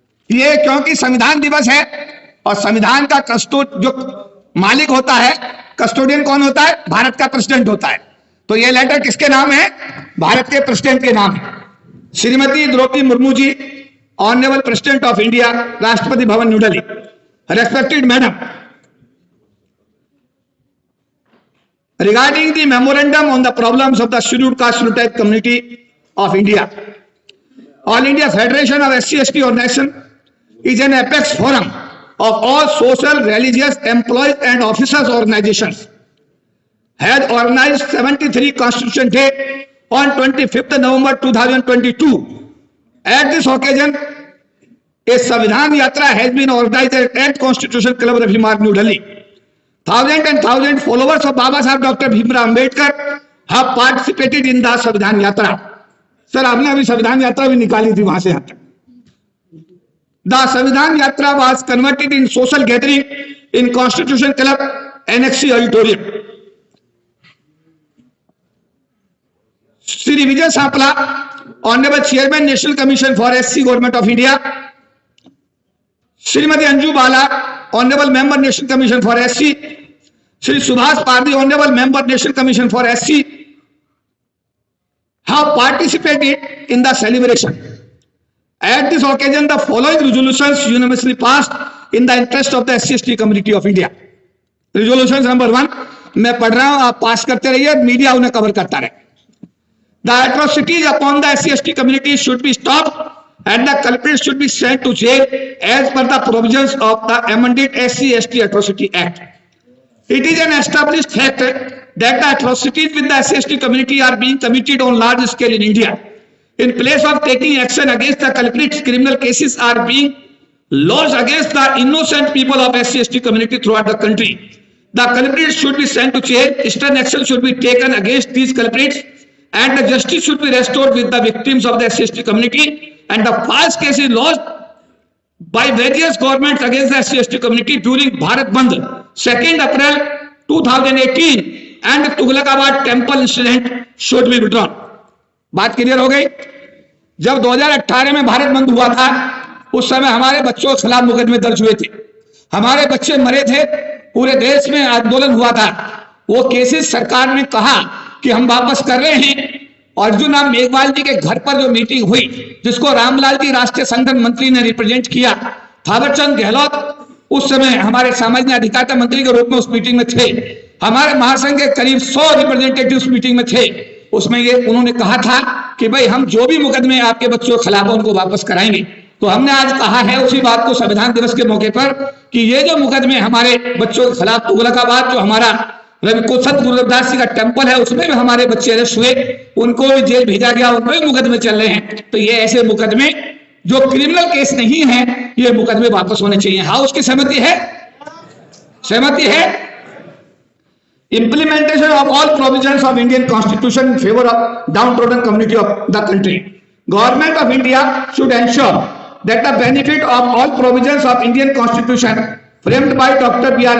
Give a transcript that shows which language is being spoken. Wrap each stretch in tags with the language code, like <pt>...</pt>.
<hi>ये क्योंकि संविधान दिवस है और संविधान का जो मालिक होता है, कस्टोडियन कौन होता है? भारत का प्रेसिडेंट होता है। तो ये लेटर किसके नाम है? भारत के प्रेसिडेंट के नाम है।</hi> <en>Shrimati Draupadi Murmu ji, honourable president of India, Rashtrapati Bhavan new Delhi. Respected madam, regarding the memorandum on the problems of the scheduled caste scheduled tribe community of India, All India Federation of SC/ST Organization is an apex forum of all social, religious, employees and officers organizations. Has organized 73 Constitution Day on 25th November 2022. At this occasion, a Samvidhan Yatra has been organized at Constitution Club, Ravi Marg, New Delhi. Thousands and thousands followers of Baba Saheb Dr. Bhimrao Ambedkar have participated in the Samvidhan Yatra.</en> <hi>Sir, आपने अभी संविधान यात्रा भी निकाली थी वहां से यहाँ तक.</hi> <en>The Samvidhan Yatra was converted in social gathering in Constitution Club, NXC Auditorium. Shri Vijay Sampla, Honorable Chairman, National Commission for SC, Government of India. Shrimati Anju Bala, honourable member national commission for SC, Shri Subhash Pardhi, honourable member national commission for SC, have participated in the celebration. At this occasion, the following resolutions unanimously passed in the interest of the SC/ST community of India. Resolution number 1,</en> <hi>मैं पढ़ रहा हूं, आप पास करते रहिए, media उन्हें cover करता रहे.</hi> <en>The atrocities upon the SC/ST community should be stopped and the culprits should be sent to jail as per the provisions of the amended SC/ST Atrocity Act. It is an established fact that the atrocities with the SC/ST community are being committed on large scale in India. In place of taking action against the culprits, criminal cases are being lodged against the innocent people of SC/ST community throughout the country. The culprits should be sent to jail, stern action should be taken against these culprits, and the justice should be restored with the victims of the SC/ST community. And the false cases lodged by various governments against the SC/ST community during Bharat Bandh 2nd April 2018 and Tughlakabad temple incident should be withdrawn.</en> <hi>बात clear हो गई? जब 2018 में भारत बंद हुआ था, उस समय हमारे बच्चों के खिलाफ मुकदमे दर्ज हुए थे, हमारे बच्चे मरे थे, पूरे देश में आंदोलन हुआ था. वो केसेस सरकार ने कहा कि हम वापस कर रहे हैं. अर्जुन राम मेघवाल जी के घर पर जो मीटिंग हुई, जिसको रामलाल जी राष्ट्रीय संगठन मंत्री ने रिप्रेजेंट किया, थावरचंद गहलोत उस समय हमारे सामाजिक अधिकारिता मंत्री के रूप में उस मीटिंग में थे. हमारे महासंघ के करीब 100 रिप्रेजेंटेटिव उस मीटिंग में थे. उसमें ये उन्होंने कहा था कि भाई हम जो भी मुकदमे आपके बच्चों के खिलाफ उनको वापस कराएंगे। तो हमने आज कहा है उसी बात को संविधान दिवस के मौके पर कि ये जो मुकदमे हमारे बच्चों के खिलाफ, तुगलकाबाद जो हमारा रविकोसत गुरु रविदास जी का टेम्पल है उसमें भी हमारे बच्चे अरेस्ट हुए, उनको भी जेल भेजा गया, उनमें भी मुकदमे चल रहे हैं। तो ये ऐसे मुकदमे जो क्रिमिनल केस नहीं है, ये मुकदमे वापस होने चाहिए। हाँ, उसकी सहमति है? सहमति है?</hi> <en>Implementation of all provisions of Indian Constitution in favor of downtrodden community of the country. Government of India should ensure that the benefit of all provisions of Indian Constitution framed by Dr. B.R.</en>